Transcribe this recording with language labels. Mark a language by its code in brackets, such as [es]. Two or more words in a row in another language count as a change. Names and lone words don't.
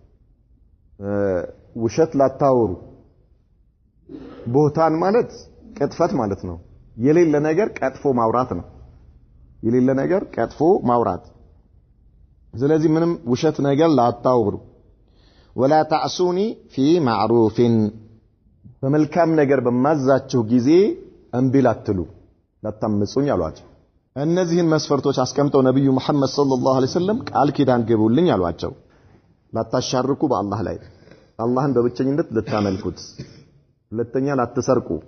[am] ውሸት ላታወሩ ቦታን ማለት ቅጥፈት ማለት ነው የሌለ ነገር ቀጥፎ ማውራት ነው የሌለ ነገር ቀጥፎ ማውራት ስለዚህ ምንም ውሸት ነገር ላታወሩ [ar] ولا تعصوني في معروف [am] በመልካም ነገር በማዛችሁ ጊዜ እንቢ ላትሉ ላታምጹኝ አሏቸው እነዚህን መስፈርቶች አስቀምጠው ነብዩ መሐመድ [ar] صلى الله عليه وسلم [am] ቃል ኪዳን ገቡልኝ አሏቸው ላታሻርኩ በአላህ ላይ አላህን በብቸኝነት ልታመልኩት ሁለተኛ ላትሰርቁ